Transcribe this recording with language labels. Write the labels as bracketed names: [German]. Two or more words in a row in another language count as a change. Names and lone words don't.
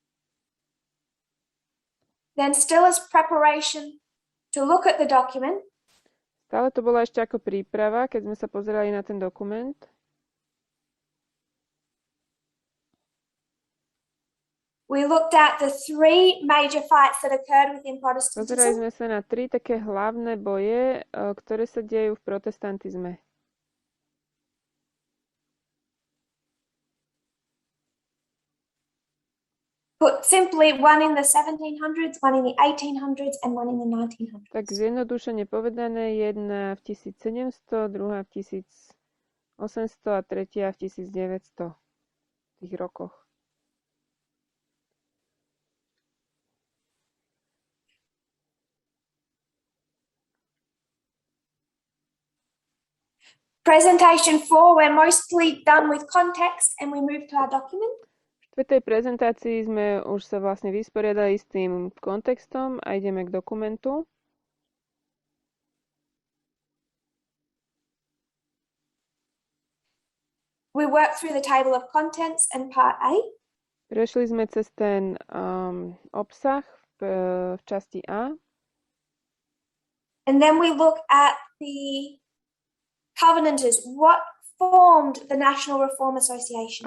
[English] Then still as preparation to look at the document, [Slovak] Stále to bola ešte ako príprava, keď sme sa pozerali na ten dokument. [English] We looked at the three major fights that occurred within [Slovak] Pozerali [English] Protestantism. [Slovak] sme sa na 3 také hlavné boje, ktoré sa dejú v protestantizme. [English] Put simply, one in the 1700s, one in the 1800s, and one in the 1900s. [Slovak] Tak zjednodušene povedané, jedna v 1700, druhá v 1800 a tretia v 1900 tých rokoch. [English] Presentation 4, we're mostly done with context and we move to our document. [Slovak] V tej prezentácii sme už sa vlastne vysporiadali s tým kontextom a ideme k dokumentu. [English] We work through the table of contents and part A. [Slovak] Prešli sme cez ten obsah v časti A. [English] And then we look at the covenanters, what formed the National Reform Association.